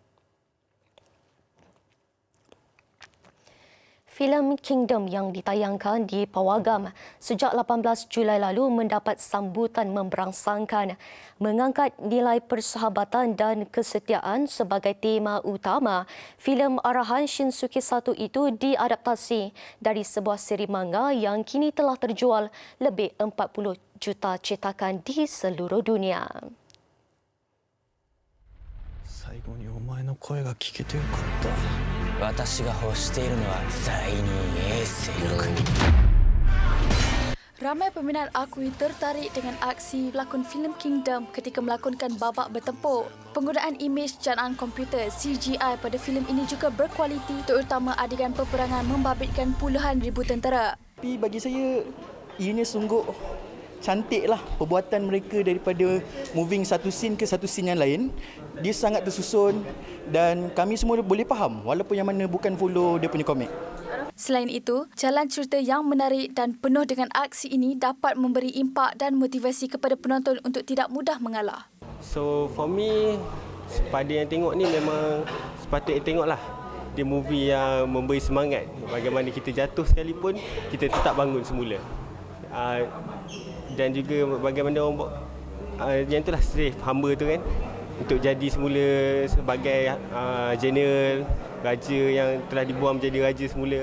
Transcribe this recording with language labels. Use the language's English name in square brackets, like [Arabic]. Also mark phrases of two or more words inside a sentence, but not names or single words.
[Malay] Filem Kingdom yang ditayangkan di Pawagam sejak 18 Julai lalu mendapat sambutan memberangsangkan, mengangkat nilai persahabatan dan kesetiaan sebagai tema utama. Filem arahan Shinsuke 1 itu diadaptasi dari sebuah siri manga yang kini telah terjual lebih 40 juta cetakan di seluruh dunia. [Japanese] 最後にお前の声が聞けてよかった私が欲しているのは在任衛星の国 [Malay] Ramai peminat akui tertarik dengan aksi pelakon filem Kingdom ketika melakonkan babak bertempur. Penggunaan imej janaan komputer CGI pada filem ini juga berkualiti, terutama adegan peperangan membabitkan puluhan ribu tentera. Tapi bagi saya, ianya sungguh cantiklah perbuatan mereka daripada moving satu scene ke satu scene yang lain. Dia sangat tersusun dan kami semua boleh faham walaupun yang mana bukan follow dia punya komik. Selain itu, jalan cerita yang menarik dan penuh dengan aksi ini dapat memberi impak dan motivasi kepada penonton untuk tidak mudah mengalah. [English] So for me, [Malay] pada yang tengok ni memang sepatutnya tengoklah. Dia movie yang memberi semangat. Bagaimana kita jatuh sekalipun, kita tetap bangun semula. Dan juga bagaimana orang yang itulah slave, hamba tu kan. Untuk jadi semula sebagai general, raja yang telah dibuang menjadi raja semula.